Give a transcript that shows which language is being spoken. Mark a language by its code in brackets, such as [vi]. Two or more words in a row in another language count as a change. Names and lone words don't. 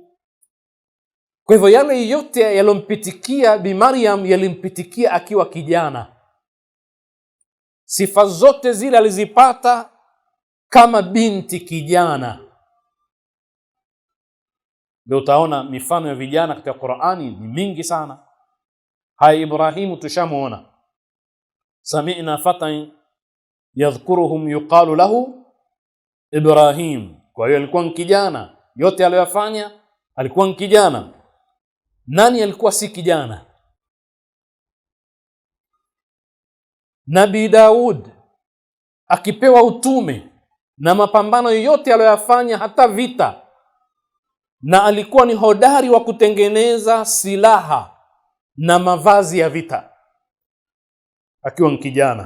[sw] Kwa hivyo yale yote yalompitikia Bi Maryam yalimpitikia akiwa kijana. Sifa zote zile alizipata kama binti kijana. Ndio utaona mifano ya vijana katika Qur'ani ni mingi sana. Hai Ibrahimu tushamuona, [ar] سمعنا فتى يذكرهم يقال له إبراهيم. [sw] Kwa hiyo alikuwa kijana, yote aliyofanya alikuwa kijana. Nani alikuwa si kijana? Nabii Daud akipewa utume na mapambano yote aliyoyafanya, hata vita, na alikuwa ni hodari wa kutengeneza silaha na mavazi ya vita akiwa kijana.